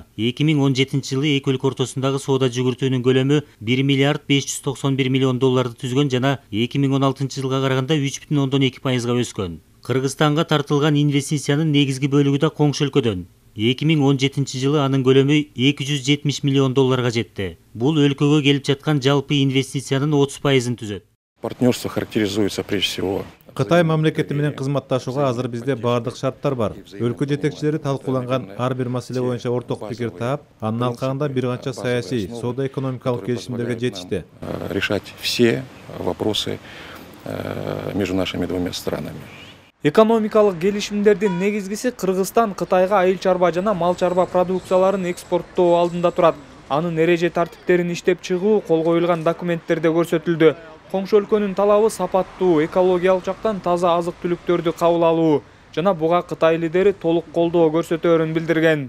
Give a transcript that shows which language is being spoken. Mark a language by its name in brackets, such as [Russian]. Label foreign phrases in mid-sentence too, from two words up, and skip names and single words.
[Kyrgyz] 2017 жылы эки өлкө ортосундагы соода жүгүртүүнүн көлөмү 1 миллиард 591 миллион долларды түзгөн жана 2016 жылга караганда 3,2%га өскөн. Кыргызстанга тартылган инвестициянын негизги бөлүгү да коңшу өлкөдөн. 2017 жылы анын көлөмү 270 миллион долларга жетти. Бул өлкөгө келип жаткан жалпы инвестициянын 30%-ын түзөт. [Russian] Партнерство характеризуется прежде всего. [Kyrgyz] Кытай мамлекети менен кызматташууга азыр бизде баардык шарттар бар. Өлкө жетекчилери талкууланган ар бир маселе боюнча орток пикир таап, анын алкагында бир канча саясий, соода-экономикалык келишимдерге жетишти. [Russian] Решать все вопросы между нашими двумя странами. [Kyrgyz] Экономикалык келишимдердин негизгиси Кыргызстан Кытайга айыл чарба жана мал чарба продукцияларын экспорттоо алдында турат. Анын эреже тартиптерин иштеп чыгуу кол коюлган документтерде көрсөтүлдү. Коңшу өлкөнүн талабы сапаттуу, экологиялык жактан таза азык-түлүктөрдү кабыл алуу жана буга Кытай лидери толук колдоо көрсөтөөрүн билдирген.